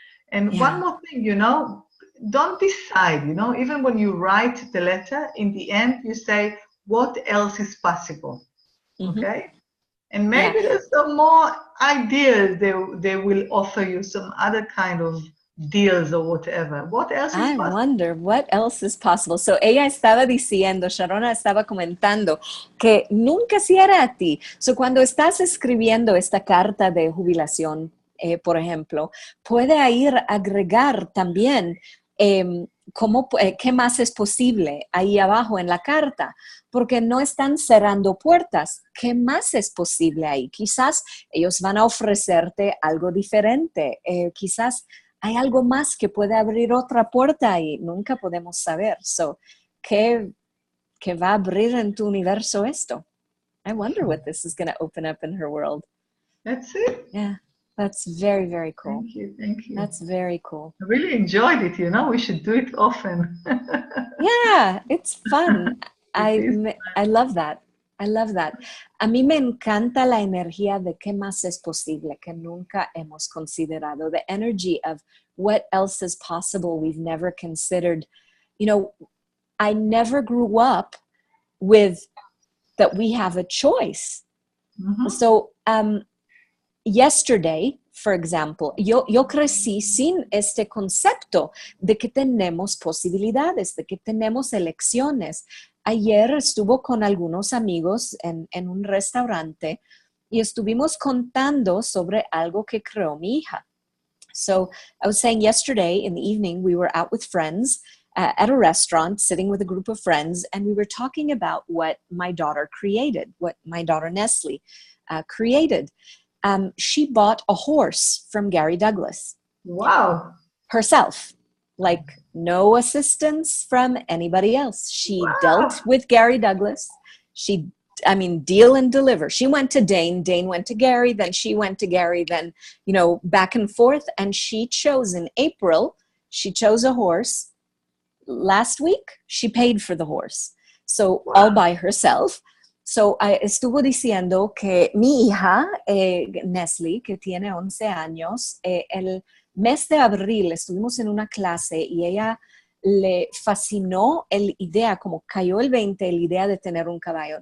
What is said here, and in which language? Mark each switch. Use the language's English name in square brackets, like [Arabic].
[English] And one more thing, don't decide, even when you write the letter, in the end, you say, what else is possible? Okay? And maybe there's some more ideas they will offer you, some other kind of deals or whatever. What else is possible? I wonder what else is possible. [Spanish] So ella estaba diciendo, Sharona estaba comentando que nunca cierra a ti. So cuando estás escribiendo esta carta de jubilación, por ejemplo, puede ir a agregar también qué más es posible ahí abajo en la carta, porque no están cerrando puertas. ¿Qué más es posible ahí? Quizás ellos van a ofrecerte algo diferente. Quizás hay algo más que puede abrir otra puerta y nunca podemos saber. So, ¿qué va a abrir en tu universo esto? [English] I wonder what this is going to open up in her world. That's it. Yeah, that's very, very cool. Thank you. That's very cool. I really enjoyed it, we should do it often. Yeah, it's fun. I love that. I love that. [Spanish] A mí me encanta la energía de qué más es posible que nunca hemos considerado. [English] The energy of what else is possible we've never considered. I never grew up with that we have a choice. Mm-hmm. So yesterday, for example, [Spanish] yo crecí sin este concepto de que tenemos posibilidades, de que tenemos elecciones. Ayer estuvo con algunos amigos en un restaurante y estuvimos contando sobre algo que creó mi hija. [English] So I was saying yesterday in the evening, we were out with friends at a restaurant, sitting with a group of friends, and we were talking about what my daughter created, what my daughter Nestle created. She bought a horse from Gary Douglas. Wow. Herself. Like no assistance from anybody else. She dealt with Gary Douglas. Deal and deliver. She went to Dane went to Gary, then she went to Gary, then, back and forth. And she chose in April, she chose a horse. Last week, she paid for the horse. So all by herself. [Spanish] So estuvo diciendo que mi hija, Nestle, que tiene 11 años, el mes de abril estuvimos en una clase y ella le fascinó la idea, como cayó el 20, la idea de tener un caballo.